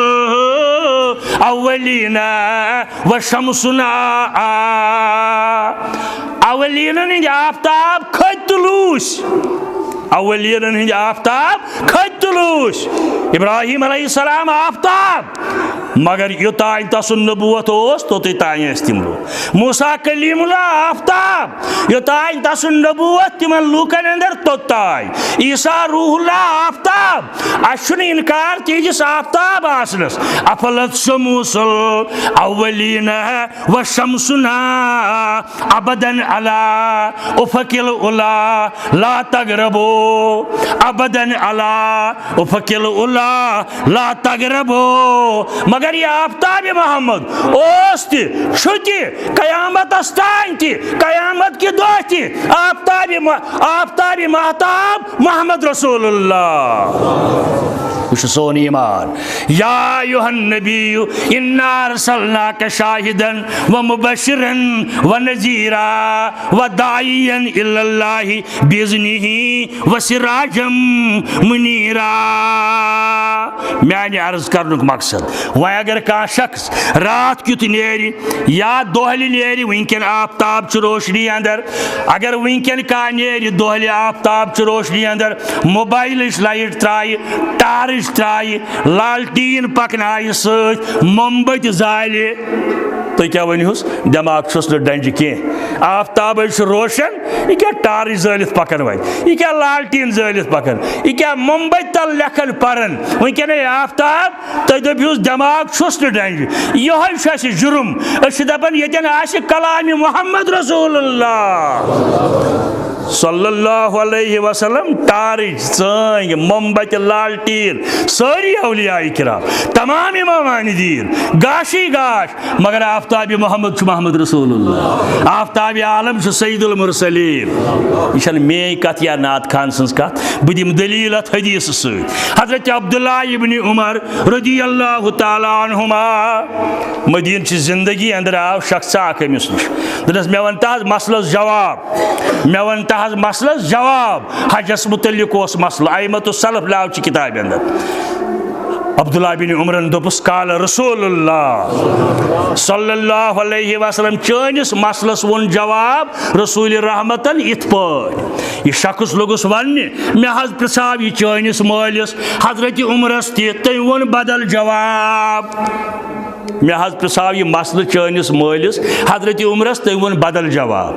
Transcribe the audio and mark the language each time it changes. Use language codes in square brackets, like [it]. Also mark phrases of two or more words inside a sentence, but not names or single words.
[ar] الاولین وشمسنا [ks] اولینن ہٕنٛدۍ آفتاب کھٔتۍ تہٕ لوٗسۍ اولینن ہٕنٛدۍ آفتاب کھٔتۍ تہٕ لوٗسۍ ابراہیم علیہ السلام آفتاب مگر یوٚتانۍ تسُنٛد نبوت اوس توٚتُے تانۍ ٲسۍ تِم لوٗکھ موسیٰ کلیم اللہ آفتاب یوٚتانۍ تسُنٛد نبوت تِمن لوٗکن اندر توٚتانۍ عیسیٰ روح اللہ آفتاب اَسہِ چھُنہٕ انکار تِہنٛدِس آفتاب آسنس [ar] افلت شموس الاولین وشمسنا ابدن علی افق العلا لا تغربو ابدن علی افق العلا لا تغربو [ks] مگر یہ آفتاب محمد اوس تہِ چھُ تہِ قیامتس تانۍ تہِ قیامت کہِ دۄہ تہِ آفتاب محتاب محمد رسول اللہ وش سون ایمان [ar] یا ایھا النبی انا ارسلناک شاہدا ومبشرا ونذیرا وداعیا الی اللہ باذنہ وسراجا منیرا. [ks] میانہ عرض کرنک مقصد وۄنۍ اگر کانٛہہ شخص رات کیُتھ نیرِ یا دۄہلہِ نیرِ ونکٮ۪ن آفتاب چھ روشنی اندر اگر ونکٮ۪ن کانٛہہ نیرِ دۄہلہِ آفتاب چھ روشنی اندر موبائلٕچ لایٹ ترایہِ ٹارٕچ ترایہِ لالٹیٖن پکنایہِ سۭتۍ مومبٔتۍ زالہِ تُہۍ کیٛاہ ؤنۍہوٗس دٮ۪ماغ چھُس نہٕ ڈنٛجہِ کینٛہہ آفتابے چھُ روشن یہِ کیٛاہ ٹارٕچ زٲلِتھ پکان وۄنۍ یہِ کیٛاہ لالٹیٖن زٲلِتھ پکان یہِ کیٛاہ مومبٔتۍ تل لیکھان پران ونکٮ۪نے آفتاب تُہۍ دٔپۍہوٗس دٮ۪ماغ چھُس نہٕ ڈنٛجہِ یِہوے چھُ اَسہِ جُرم أسۍ چھِ دپان ییٚتٮ۪ن آسہِ کلامِ محمد رسول اللہ [ar] صلی اللہ علیہ وسلم [ks] ٹارٕچ ژٲنٛگۍ مومبتہِ لالٹیٖن سٲری اولیاء کرام تمام امامان دیٖن گاشٕے گاش مگر آفتابِ محمد چھُ محمد رسول اللہ آفتابِ عالم چھُ سید المرسلیٖن. یہِ چھنہٕ میٲنۍ کتھ یا نعت خان سٕنٛز کتھ بہٕ دِمہٕ دلیٖل اتھ حدیثہٕ سۭتۍ. حضرت عبداللہ ابن عمر [ar] رضی اللہ تعالیٰ عنہما [ks] مدیٖنچہِ زندگی اندر آو شخصا اکھ أمِس نِش دوٚپنس مےٚ ون تہٕ حظ مسلس جواب مےٚ ون تہٕ حظ مسلس جواب حجس متعلق اوس مسلہٕ [ar] ائمۃ السلف [ks] لیو چھِ کتابہِ اندر. عبداللہ بن عمرن دوٚپُس [ar] قال رسول اللہ صلی اللہ علیہ وسلم [ks] چٲنِس مسلس ووٚن جواب رسول رحمتن یِتھ پٲٹھۍ. یہِ شخص لوٚگُس وننہِ مےٚ حظ پرژھاو یہِ چٲنِس مٲلِس حضرت عمرس تہِ تٔمۍ ووٚن بدل جواب. مےٚ حظ پرژھاو یہِ مسلہٕ چٲنِس مٲلِس حضرت عمرس تٔمۍ ووٚن بدل جواب.